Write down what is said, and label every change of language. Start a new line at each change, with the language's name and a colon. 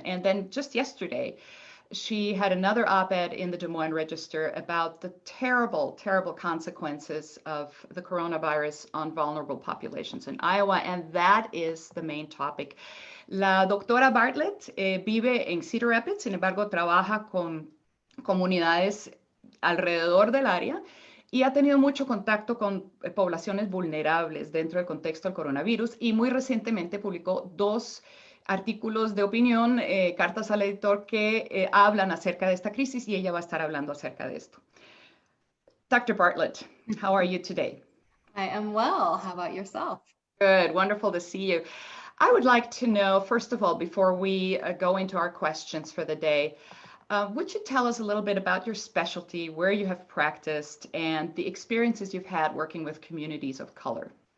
English: And then just yesterday, she had another op-ed in the Des Moines Register about the terrible, terrible consequences of the coronavirus on vulnerable populations in Iowa, and that is the main topic.
Spanish: La doctora Bartlett vive en Cedar Rapids, sin embargo, trabaja con comunidades alrededor del área y ha tenido mucho contacto con poblaciones vulnerables dentro del contexto del coronavirus, y muy recientemente publicó dos artículos de opinión, cartas al editor que hablan acerca de esta crisis, y ella va a estar hablando acerca de esto.
English: Dr. Bartlett, how are you today? I am well. How about yourself? Good. Wonderful to see you. I would like to know, first of all, before we go into our questions for the day, would you tell us a little bit about your specialty, where you have practiced, and the experiences you've had working with communities of color?